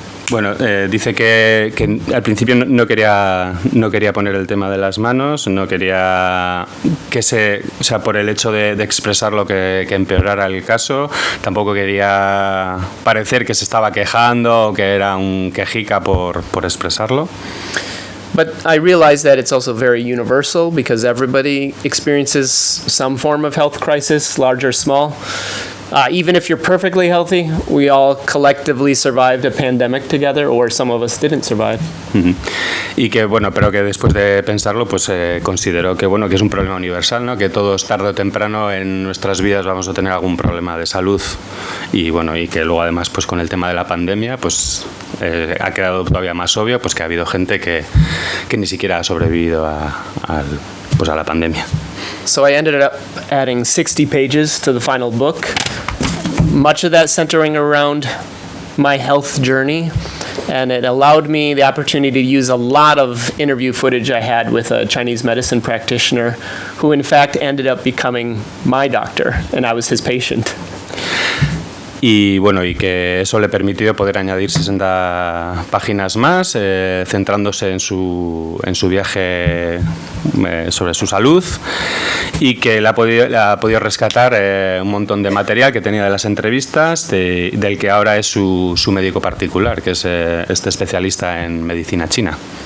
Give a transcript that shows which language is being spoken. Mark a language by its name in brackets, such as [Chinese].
[Spanish] Bueno, dice que al principio no quería poner el tema de las manos, no quería por el hecho de expresar lo que empeorara el caso, tampoco quería parecer que se estaba quejando o que era un quejica por expresarlo. [English] But I realize that it's also very universal, because everybody experiences some form of health crisis, large or small. Even if you're perfectly healthy, we all collectively survived a pandemic together, or some of us didn't survive. [Spanish] Y que bueno, pero que después de pensarlo, pues consideró que bueno, que es un problema universal, ¿no? Que todos tarde o temprano en nuestras vidas vamos a tener algún problema de salud y bueno, y que luego además pues con el tema de la pandemia, pues ha quedado todavía más obvio, pues que ha habido gente que ni siquiera ha sobrevivido a la pandemia. [English] So I ended up adding 60 pages to the final book, much of that centering around my health journey, and it allowed me the opportunity to use a lot of interview footage I had with a Chinese medicine practitioner who in fact ended up becoming my doctor, and I was his patient. [Spanish] Y bueno, y que eso le permitió poder añadir 60 páginas más, centrándose en su viaje sobre su salud, y que le ha podido rescatar un montón de material que tenía de las entrevistas, del que ahora es su médico particular, que es este especialista en medicina china.